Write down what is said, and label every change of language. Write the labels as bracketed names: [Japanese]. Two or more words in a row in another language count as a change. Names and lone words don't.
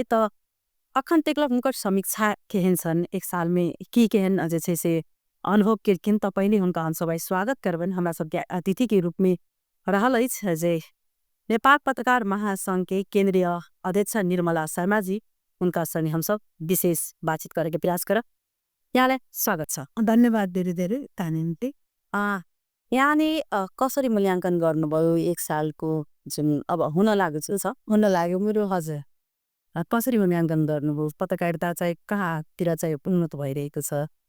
[Maithili] तो अखन तक हुनकर समीक्षा केहन छन एक साल में की केहन जे छे से अनुभव केलखिन तो पहले हुनका हम सब स्वागत करबन हमरा सबके अतिथि के रूप में रहल अछि जे नेपाल पत्रकार महासंघ के केंद्रीय अध्यक्ष निर्मला शर्मा जी उनका संगे हम सब विशेष बातचीत करे के प्रयास करब। [Nepali] यहाँलाई स्वागत छ। धन्यवाद धेरै धेरै तानिमते। यहाँले कसरी मूल्याङ्कन गर्नुभयो एक सालको जुन अब हुन लागेको छ हुन लाग्यो मेरो हजुर कसरी मूल्याङ्कन गर्नुभयो पत्रकारिता चाहिँ कहाँतिर चाहिँ उन्नत भइरहेको छ।